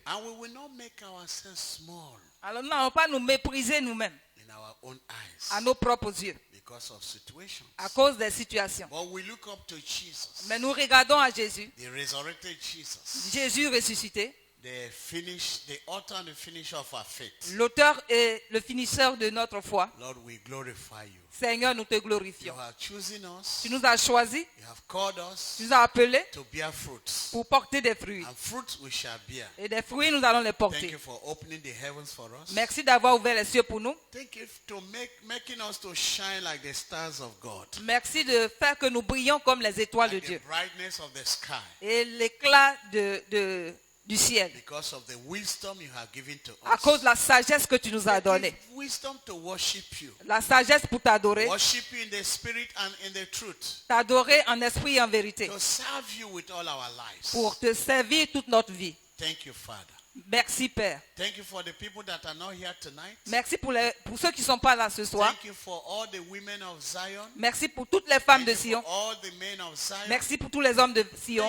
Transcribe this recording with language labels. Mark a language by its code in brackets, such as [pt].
[en] And we will not make ourselves small [fr] Alors nous n'allons pas nous mépriser nous-mêmes [en] in our own eyes [fr] à nos propres yeux [en] because of situations. [fr] à cause des situations. [en] But we look up to Jesus, [fr] Mais nous regardons à Jésus, [en] the resurrected Jesus, [fr] Jésus ressuscité, [en] the author and the finisher of our faith. [fr] l'auteur et le finisseur de notre foi. [en] Lord, we glorify you. [fr] Seigneur, nous te [en] You [fr] glorifions. [en] have chosen us. [fr] Tu nous as choisis, [en] You have called us [fr] tu nous as appelés [en] to bear fruits. [fr] pour porter des fruits. [en] And fruits we shall bear. [fr] Et des fruits, nous allons les [en] Thank [fr] porter. [en] you for opening the heavens for us. [fr] Merci d'avoir ouvert les cieux pour nous. [en] Thank you for making us to shine like the stars of God. [fr] Merci de faire que nous brillons comme les étoiles de [en] Like the [fr] Dieu. [en] brightness of the sky. [fr] Et l'éclat du ciel. [en] Because of the wisdom you have given to [fr] À [en] us. [fr] cause de la sagesse que tu nous as donnée. [en] Give wisdom to worship you. [fr] La sagesse pour t'adorer. [en] Worship you in the spirit and in the truth. [fr] T'adorer en esprit et en vérité. [en] To serve you with all our lives. [fr] Pour te servir toute notre vie. [en] Thank you, Father. [fr] Merci Père. [en] Thank you for the people that are not here tonight. [fr] Merci pour ceux qui ne sont pas là ce soir. [en] Thank you for all the women of Zion. [fr] Merci pour toutes les femmes de [en] Thank you [fr] Sion. [en] for all the men of Zion. [fr] Merci pour tous les hommes de Sion.